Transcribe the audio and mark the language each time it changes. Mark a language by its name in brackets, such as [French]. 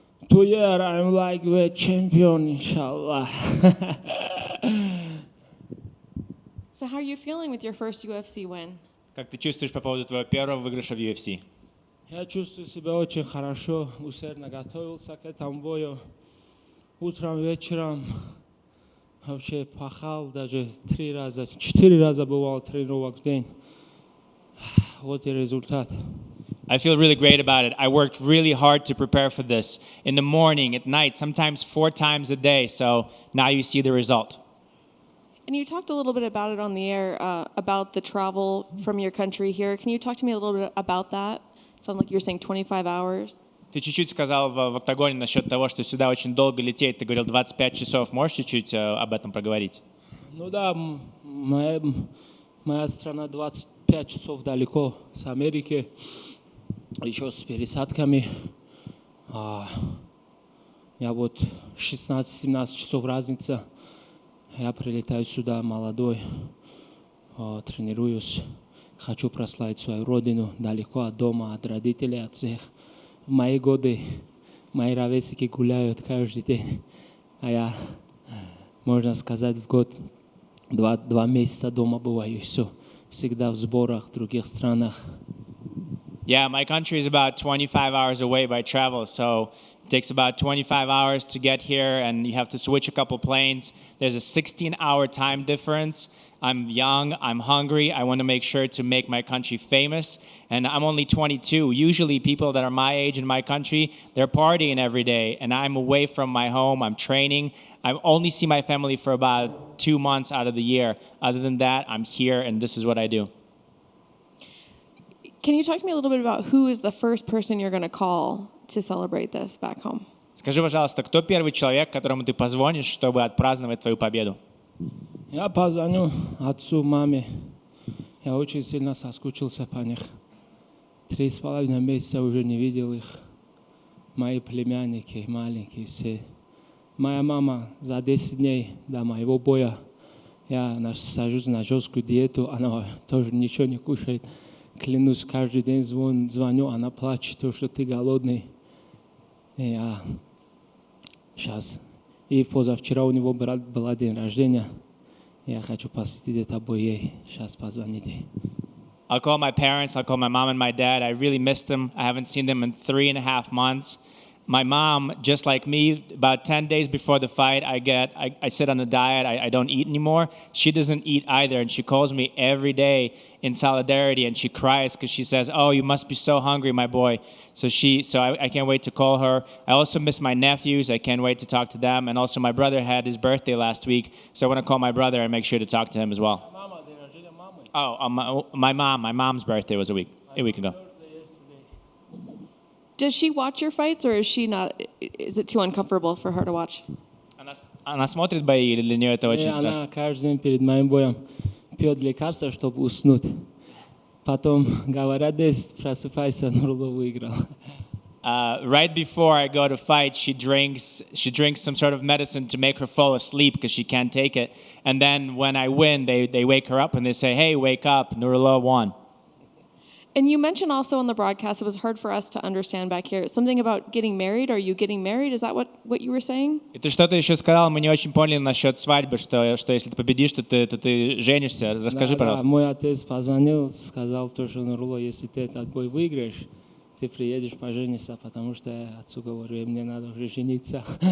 [English] 2 years I'm like the champion, inshallah. So how are you feeling with your first UFC win? [Russian] Как ты чувствуешь по поводу твоего первого выигрыша в UFC? Я чувствую себя очень хорошо, усердно готовился к этому бою. Утром, вечером вообще пахал, даже 3 раза, 4 раза бывал тренировок в день. Вот и результат. [English] I feel really great about it. I worked really hard to prepare for this in the morning, at night, sometimes 4 times a day. So now you see the result. And you talked a little bit about it on the air, about the travel from your country here. Can you talk to me a little bit about that? Sounds like you're saying 25 hours. [Russian] Ты чуть-чуть сказал в октагоне насчет того, что сюда очень долго лететь. Ты говорил 25 часов. Можешь чуть-чуть об этом проговорить? Ну да, моя страна 25 часов далеко с Америки, еще с пересадками. Я вот 16-17 часов разница. Я прилетаю сюда молодой, тренируюсь. Хочу прославить свою родину, далеко от дома, от родителей, от всех. В мои годы мои ровесники гуляют каждый день, а я, можно сказать, в год 2 месяца дома бываю, и все. Всегда в сборах в других странах. [English] Yeah, my country is about 25 hours away by travel, so it takes about 25 hours to get here, and you have to switch a couple planes. There's a 16-hour time difference. I'm young, I'm hungry, I want to make sure to make my country famous, and I'm only 22. Usually people that are my age in my country, they're partying every day, and I'm away from my home, I'm training. I only see my family for about 2 months out of the year. Other than that, I'm here, and this is what I do. Can you talk to me a little bit about who is the first person you're going to call to celebrate this back home? [Russian] Скажи, пожалуйста, кто первый человек, которому ты позвонишь, чтобы отпраздновать твою победу? Я позвоню отцу, маме. Я очень сильно соскучился по них. 3,5 месяца уже не видел их. Мои племянники, маленькие все. Моя мама за 10 дней до моего боя, я сажусь на жесткую диету, она тоже ничего не кушает. Клянусь, каждый день звоню, она плачет, то, что ты голодный. И я сейчас. И позавчера у него был день рождения. Я хочу посвятить это бой ей. Сейчас позвоните. [English] I'll call my parents, I'll call my mom and my dad. I really missed them. I haven't seen them in 3.5 months. My mom, just like me, about 10 days before the fight, I sit on a diet. I don't eat anymore. She doesn't eat either, and she calls me every day in solidarity, and she cries because she says, "Oh, you must be so hungry, my boy." So I can't wait to call her. I also miss my nephews. I can't wait to talk to them. And also my brother had his birthday last week, so I want to call my brother and make sure to talk to him as well. My mom's birthday was a week ago. Does she watch your fights, or is she not? Is it too uncomfortable for her to watch? [Russian] Она смотрит бои, или для нее это очень страшно? Она каждый день перед моим боем пьет лекарства, чтобы уснуть. Потом говорят, просыпайся, Нурулlo выиграл. [English] Right before I go to fight, she drinks some sort of medicine to make her fall asleep because she can't take it. And then when I win, they wake her up and they say, "Hey, wake up, Nurullo won." And you mentioned also on the broadcast, it was hard for us to understand back here, something about getting married. Are you getting married? Is that what you were saying? [Russian] И ты что-то еще сказал, мы не очень поняли насчет свадьбы, что если ты победишь, то ты женишься. Расскажи, пожалуйста. Мой отец позвонил, сказал, что Нурулlo, если ты этот бой выиграешь, ты приедешь пожениться, потому что я отцу говорю, мне надо уже жениться.